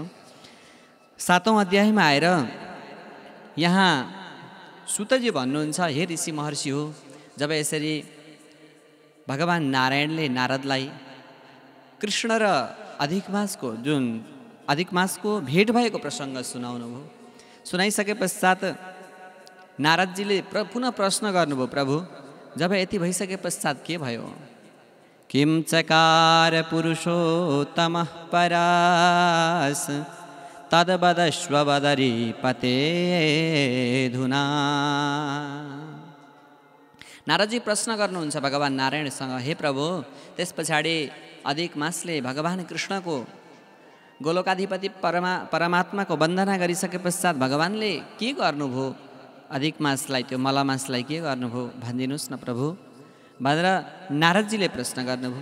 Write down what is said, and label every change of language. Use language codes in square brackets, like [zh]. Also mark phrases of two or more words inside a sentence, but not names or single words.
[ne] 7औं अध्यायमा आएर यहाँ सुतजी भन्नुहुन्छ, हे ऋषि महर्षि हो, जब यसरी भगवान् नारायणले नारदलाई कृष्ण र अधिक मासको जुन अधिक मासको भेट भएको प्रसङ्ग सुनाउनुभयो। सुनाइसके पश्चात नारदजीले पुनः प्रश्न गर्नुभयो, प्रभु जब यति भइसके पश्चात के भयो? [sa] किम चकार पुरुषोत्तमः परास तद्वदश्व वदरी पते धुना। [ne] नारदजी प्रश्न गर्नुहुन्छ भगवान नारायणसँग, हे प्रभु त्यस पछाडि अधिक मासले भगवान कृष्णको गोलोकाधिपति परमात्माको वन्दना गरिसके पश्चात भगवानले के गर्नुभयो? अधिक मासलाई, त्यो मलमासलाई के गर्नुभयो भनिदिनुहोस् न प्रभु भनेर नारदजीले प्रश्न गर्नुभयो।